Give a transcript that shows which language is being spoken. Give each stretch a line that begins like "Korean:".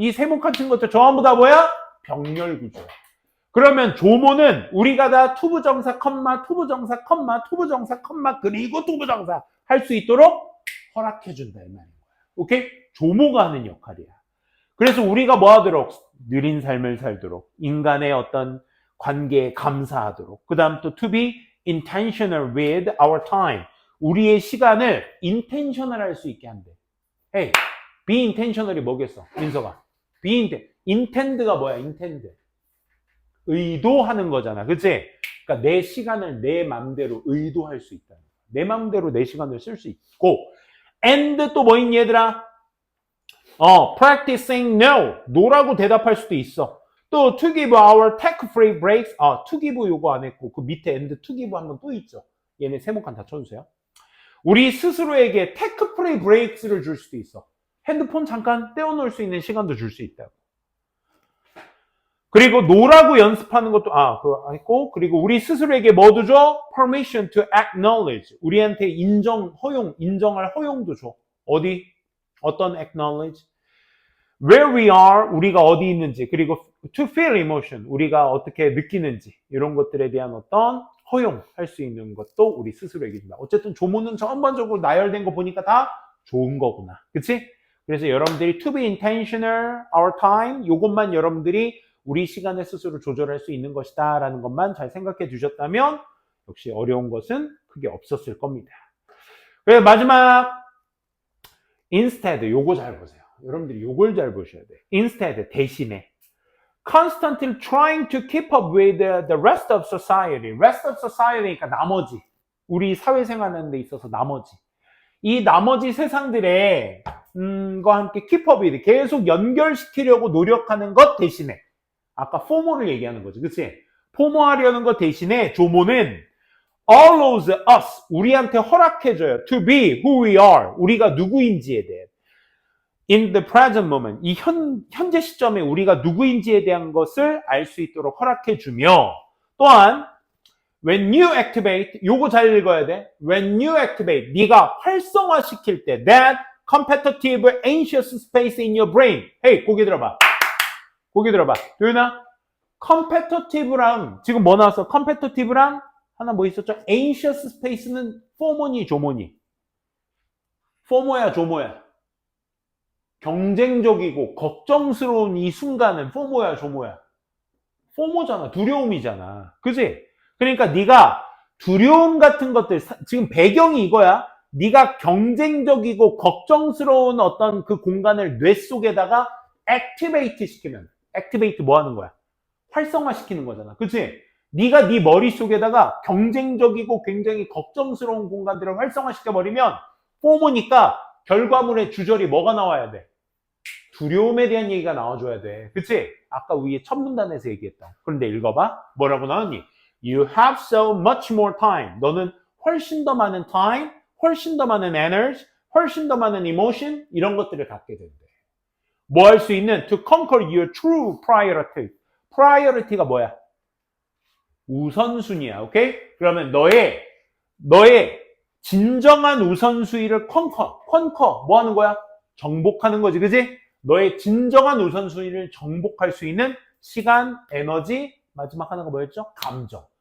Korean: 이 세모칸 친 것들 전부 다 뭐야? 병렬 구조. 그러면 조모는 우리가 다 투부정사, 컴마, 투부정사, 컴마, 투부정사, 컴마, 그리고 투부정사 할 수 있도록 허락해준다 이 말인 거야. 오케이? 조모가 하는 역할이야. 그래서 우리가 뭐 하도록? 느린 삶을 살도록, 인간의 어떤 관계에 감사하도록, 그 다음 또
English: to be intentional with our time.
Korean: 우리의 시간을 intentional 할 수 있게 한대. Hey, be intentional이 뭐겠어? 민서가. intend가 뭐야? intend. 의도하는 거잖아. 그치? 그러니까 내 시간을 내 맘대로 의도할 수 있다. 내 맘대로 내 시간을 쓸 수 있고 and 또 뭐인 얘들아?
English: practicing no.
Korean: no라고 대답할 수도 있어. 또
English: to give our tech-free breaks.
Korean: to give 요거 안 했고 그 밑에 and to give 한 번 또 있죠. 얘네 세모칸 다 쳐주세요. 우리 스스로에게 tech-free breaks를 줄 수도 있어. 핸드폰 잠깐 떼어놓을 수 있는 시간도 줄 수 있다고. 그리고 no라고 연습하는 것도 그거 했고 그리고 우리 스스로에게 뭐도 줘?
English: permission to acknowledge.
Korean: 우리한테 인정할 허용도 줘. 어디? 어떤 acknowledge?
English: Where we are,
Korean: 우리가 어디 있는지, 그리고
English: to feel emotion,
Korean: 우리가 어떻게 느끼는지 이런 것들에 대한 어떤 허용할 수 있는 것도 우리 스스로에게 준다. 어쨌든 조모는 전반적으로 나열된 거 보니까 다 좋은 거구나. 그치? 그래서 여러분들이 to be intentional, our time, 요것만 여러분들이 우리 시간을 스스로 조절할 수 있는 것이다 라는 것만 잘 생각해 두셨다면 역시 어려운 것은 크게 없었을 겁니다. 그래서 마지막 instead, 요거 잘 보세요. 여러분들이 요걸 잘 보셔야 돼.
English: instead,
Korean: 대신에
English: constantly trying to keep up with the rest of society.
Korean: rest of society니까 나머지. 우리 사회생활하는 데 있어서 나머지. 이 나머지 세상들의 과 함께 keep up with, 계속 연결시키려고 노력하는 것 대신에 아까 포모를 얘기하는 거지. 그치? 포모하려는 것 대신에 조모는
English: allows us,
Korean: 우리한테 허락해줘요.
English: to be who we are,
Korean: 우리가 누구인지에 대해.
English: in the present moment,
Korean: 이 현재 시점에 우리가 누구인지에 대한 것을 알 수 있도록 허락해주며 또한
English: when you activate,
Korean: 요거 잘 읽어야 돼.
English: when you activate,
Korean: 네가 활성화시킬 때
English: that competitive anxious space in your brain.
Korean: Hey, 고개 들어봐. 고개 들어봐. 도윤아, competitive랑 지금 뭐 나왔어? competitive랑 하나 뭐 있었죠? anxious space는 포모니 조모니? 포모야 조모야? 경쟁적이고 걱정스러운 이 순간은 포모야 조모야? 포모잖아. 두려움이잖아. 그치? 그러니까 네가 두려움 같은 것들, 지금 배경이 이거야. 네가 경쟁적이고 걱정스러운 어떤 그 공간을 뇌 속에다가 액티베이트 시키면, 액티베이트 뭐 하는 거야? 활성화시키는 거잖아. 그치? 네가 네 머릿속에다가 경쟁적이고 굉장히 걱정스러운 공간들을 활성화시켜버리면 포모니까 결과물의 주절이 뭐가 나와야 돼? 두려움에 대한 얘기가 나와줘야 돼. 그치? 아까 위에 첫 문단에서 얘기했다. 그런데 읽어봐. 뭐라고 나왔니?
English: You have so much more time.
Korean: 너는 훨씬 더 많은 time, 훨씬 더 많은 에너지, 훨씬 더 많은 emotion 이런 것들을 갖게 된대. 뭐 할 수 있는
English: to conquer your true priority.
Korean: priority가 뭐야? 우선순위야. 오케이? 그러면 너의 진정한 우선순위를 conquer 뭐 하는 거야? 정복하는 거지. 그지? 너의 진정한 우선순위를 정복할 수 있는 시간, 에너지, 마지막 하나가 뭐였죠? 감정.